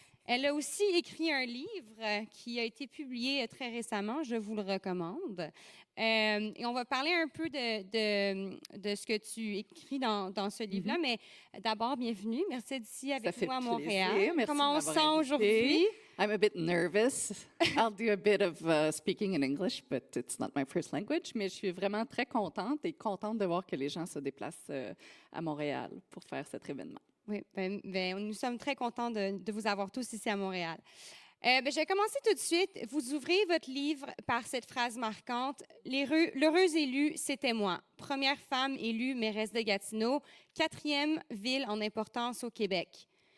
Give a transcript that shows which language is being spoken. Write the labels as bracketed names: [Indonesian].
[French] Elle a aussi écrit un livre qui a été publié très récemment, je vous le recommande. Et on va parler un peu de ce que tu écris dans ce livre-là, mais d'abord, bienvenue. Merci d'être ici avec nous à Montréal. Merci. Comment on se sent aujourd'hui? [English] I'm a bit nervous. I'll do a bit of speaking in English, but it's not my first language. [French] Mais je suis vraiment très contente de voir que les gens se déplacent à Montréal pour faire cet événement. Oui, nous sommes très contents de vous avoir tous ici à Montréal. Je vais commencer tout de suite. Vous ouvrez votre livre par cette phrase marquante. L'heureuse élue, c'était moi. Première femme élue mairesse de Gatineau, quatrième ville en importance au Québec.